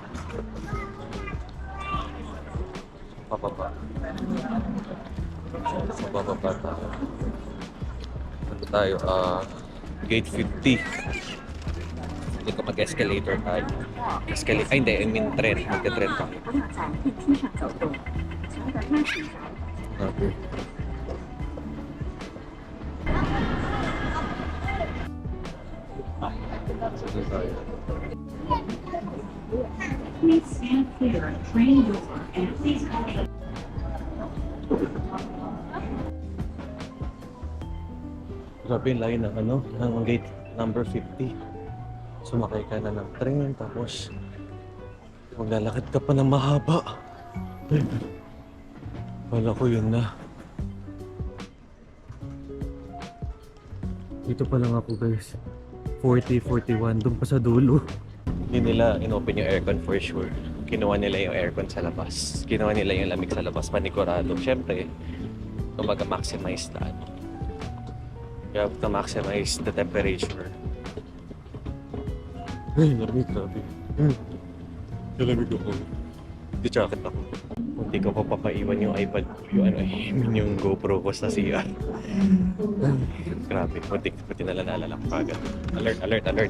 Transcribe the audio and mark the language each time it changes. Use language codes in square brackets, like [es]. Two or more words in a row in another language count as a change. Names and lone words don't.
[tl] Pababa. Sa bababa tayo. Ano tayo? Gate 50. Hindi ko mag-escalator tayo. Escalator. Ay, hindi. [en] I mean, [tl] tren. Magte-tren pa. [zh] 不要在电梯上走动，乘的慢行上。 [tl] Okay. Sige tayo. [en] Please stand clear of train door and please cover. [tl] Grabe yung line ng ano, ng [en] gate number [tl] 50. Sumakay ka na ng train, tapos maglalakad ka pa ng mahaba. Ay, wala ko yun na. Dito pa lang ako guys. 40, 41, doon pa sa dulo. Hindi nila inopen yung aircon [en] for sure. [tl] Kinuha nila yung aircon sa labas. Kinuha nila yung lamig sa labas, panigurado. Siyempre, kumbaga maximize na ano. [en] You have to maximize the temperature. [tl] Ay, lamig, grabe. Lamig ako. Di jacket ako. Hindi ko pa papaiwan yung iPad ko, yung GoPro ko sa CR. Grabe, buti na lang naalala ko agad. [en] Alert, alert, alert.